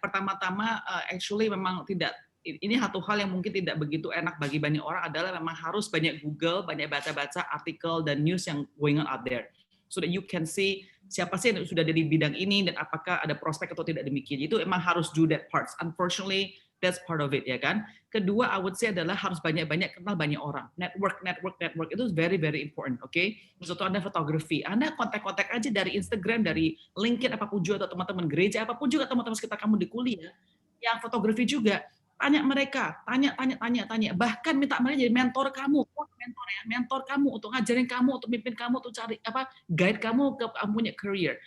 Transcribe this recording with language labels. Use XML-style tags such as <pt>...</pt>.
<id>Pertama-tama, actually memang tidak, ini satu hal yang mungkin tidak begitu enak bagi banyak orang adalah memang harus banyak Google, banyak baca-baca artikel dan news yang</id> <en>going on out there. So that you can see</en> <id>siapa sih yang sudah di bidang ini dan apakah ada prospek atau tidak demikian. Itu emang harus</id> <en>do that parts. Unfortunately, that's part of it,</en> <id>ya kan. Kedua,</id> <en>I would say</en> <id>adalah harus banyak-banyak kenal banyak orang.</id> <en>Network itu very very important, oke?</en> <id>Misalnya Anda fotografi, Anda kontak-kontak aja dari Instagram, dari LinkedIn, apapun juga, atau teman-teman gereja, apapun juga teman-teman sekitar kamu di kuliah, yang fotografi juga, tanya mereka, tanya. Bahkan minta mereka jadi mentor kamu, mentor kamu untuk ngajarin kamu, untuk mimpin kamu, untuk cari apa, guide kamu ke kamu punya career.</id>